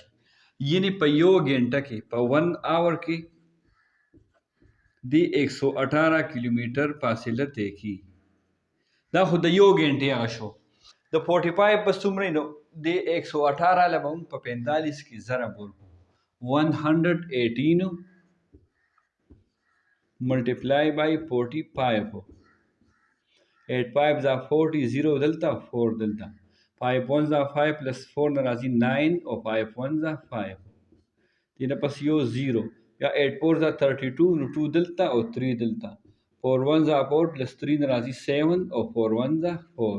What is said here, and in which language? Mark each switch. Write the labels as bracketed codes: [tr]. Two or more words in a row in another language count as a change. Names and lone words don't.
[ps] یعنې په یو ګنټه کې په 1 آور کې د 118 کیلومیټر فاصله طے کی. دا خو د یو ګنټې هغه شو. د 45 په څومره نو د 118 له به موږ په 45 کې ضرب ورکړو. [en] 118 multiply by 45. [ps] 8 5 are 40, 0 دلته 4 دلته. 5 1 are 5 plus 4 نه راځي 9 او 5 1 are 5. دې نه پس یو 0 یا 8 4 are 32 نو 2 دلته او 3 دلته. 4 1 are 4 plus 3 نه راځي 7 او 4 1 are 4.